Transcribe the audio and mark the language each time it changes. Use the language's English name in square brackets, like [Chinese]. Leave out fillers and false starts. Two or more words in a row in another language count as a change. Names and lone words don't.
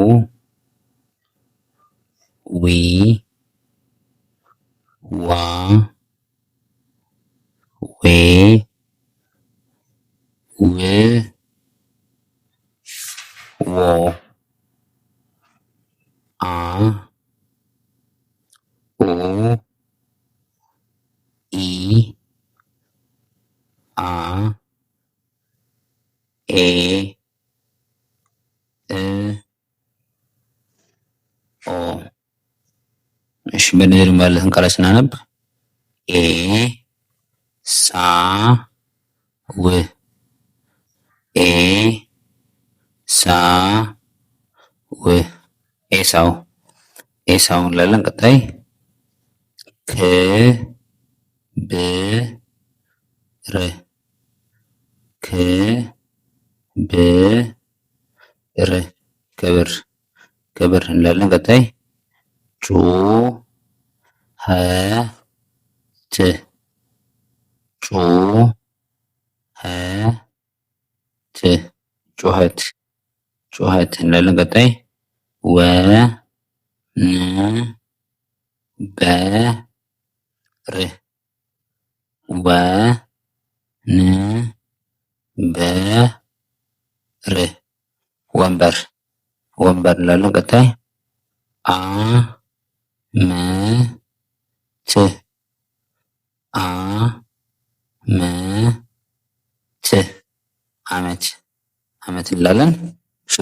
[Amharic] ዊ ዋ ዌ ው ዎ አ ኡ ኢ አ ኤ እ ኦ። እሺ በንድል ያሉትን ቃላት ስናነብ ኤ ሳ ው ኤ ሳ ው ኤሳው ኤሳው እንላለን። ቀጣይ ክ ብ ር ክ ብ ር ክብር ክብር እንላለን። ቀጣይ ጩ ኸ ት ጩ ኸ ት ጩኸት ጩኸት እንላለን። ቀጣይ ወ ን በ ር ወ ን በ ር ወንበር ወንበር እንላለን። ቀጣይ አ መ ት አ መ ት አመት አመት እንላለን። ውድ